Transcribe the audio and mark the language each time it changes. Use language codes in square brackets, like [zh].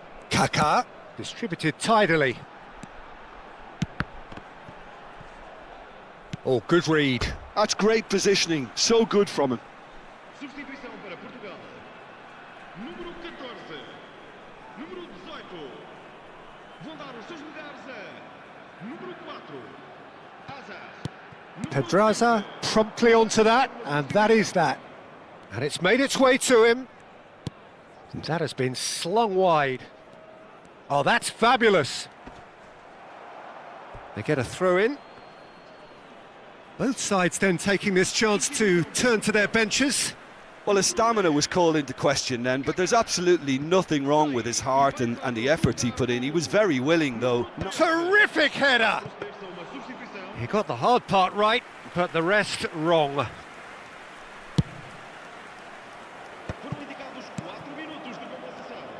[en] Kaká, distributed tidily. Oh, good read. That's great positioning, so good from him. [pt] Substituição para Portugal. Número 14. Número 18. Vão dar os seus lugares a número 4. Azar. [en] Pedraza promptly onto that, and that is that. And it's made its way to him. That has been slung wide. Oh, that's fabulous. They get a throw in. Both sides then taking this chance to turn to their benches. Well, his stamina was called into question then, but there's absolutely nothing wrong with his heart and the efforts he put in. He was very willing, though. Terrific header! He got the hard part right, but the rest wrong. [pt] Foram indicados 4 minutos de compensação.